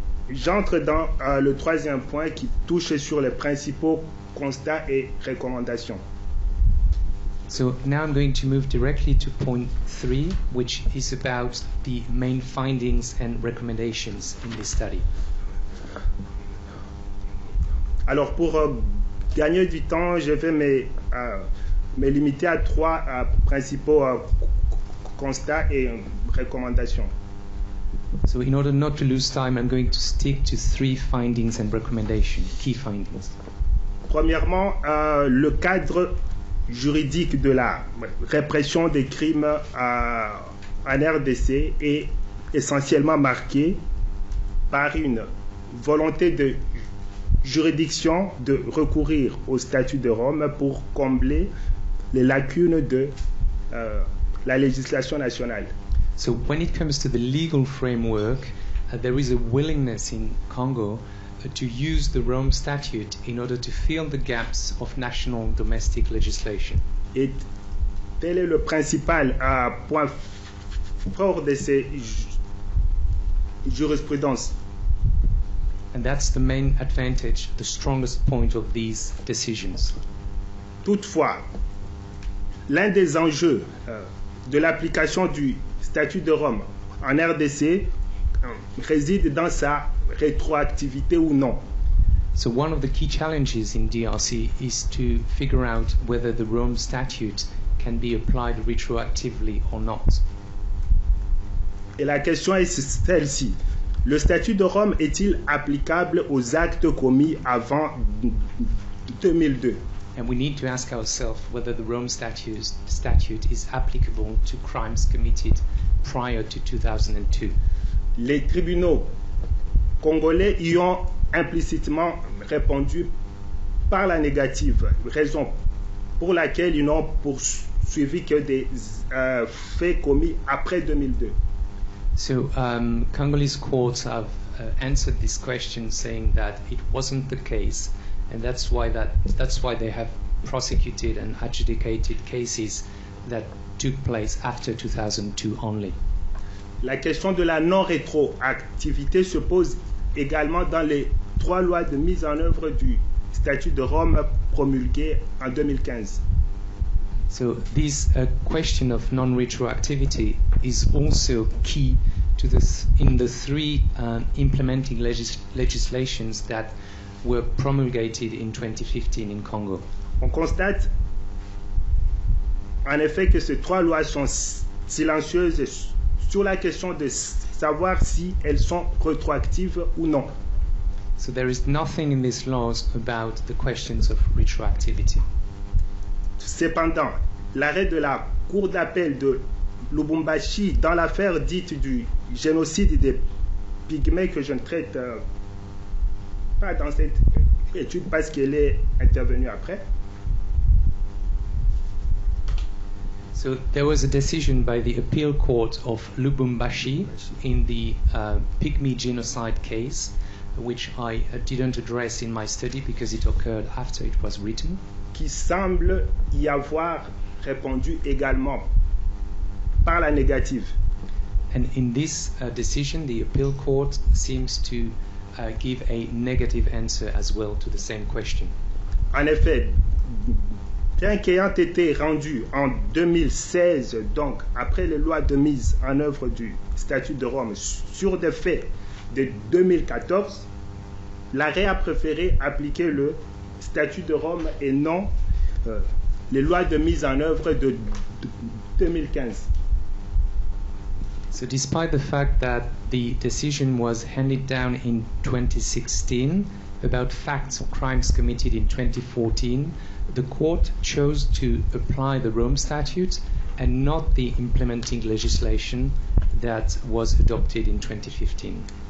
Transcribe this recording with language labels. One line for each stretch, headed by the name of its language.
French: J'entre dans le troisième point qui touche sur les principaux constats et recommandations.
English: So now I'm going to move directly to point 3, which is about the main findings and recommendations in this study.
French: Alors pour gagner du temps, je vais me limiter à 3 principaux constats et recommandations.
English: So in order not to lose time, I'm going to stick to 3 findings and recommendations, key findings.
French: Premièrement, le cadre juridique de la répression des crimes en RDC est essentiellement marqué par une volonté de juridiction de recourir au statut de Rome pour combler les lacunes de la législation nationale.
English: So when it comes to the legal framework, there is a willingness in Congo to use the Rome Statute in order to fill the gaps of national domestic legislation.
French: Et tel est le principal point fort de ces jurisprudences.
English: And that's the main advantage, the strongest point of these decisions.
French: Toutefois, l'un des enjeux de l'application du statut de Rome en RDC réside dans sa rétroactivité ou non.
English: So one of the key challenges in DRC is to figure out whether the Rome Statute can be applied retroactively or not.
French: Et la question est celle-ci. Le statut de Rome est-il applicable aux actes commis avant 2002?
English: And we need to ask ourselves whether the Rome statute is applicable to crimes committed prior to 2002.
French: Les tribunaux congolais y ont implicitement répondu par la négative, raison pour laquelle ils n'ont poursuivi que des faits commis après 2002.
English: So Congolese courts have answered this question saying that it wasn't the case, and that's why they have prosecuted and adjudicated cases that took place after 2002 only.
French: La question de la non-rétroactivité se pose également dans les 3 lois de mise en œuvre du statut de Rome promulguées en 2015.
English: So this question of non-retroactivity is also key to this in the 3 implementing legislations that were promulgated in 2015 in Congo.
French: On constate en effet que ces trois lois sont silencieuses sur la question de savoir si elles sont rétroactives ou non.
English: So there is nothing in these laws about the questions of retroactivity.
French: Cependant, l'arrêt de la Cour d'appel de Lubumbashi dans l'affaire dite du génocide des Pygmées, que je ne traite pas dans cette étude parce qu'elle est intervenue après.
English: So there was a decision by the appeal court of Lubumbashi in the Pygmy genocide case, which I didn't address in my study because it occurred after it was written,
French: qui semble y avoir répondu également par la négative.
English: and in this decision the appeal court seems to give a negative answer as well to the same question.
French: En effet, bien qu'ayant été rendu en 2016, donc après les lois de mise en œuvre du statut de Rome sur des faits de 2014, l'arrêt a préféré appliquer le statut de Rome et non les lois de mise en œuvre de 2015.
English: So despite the fact that the decision was handed down in 2016 about facts or crimes committed in 2014, the court chose to apply the Rome Statute and not the implementing legislation that was adopted in 2015.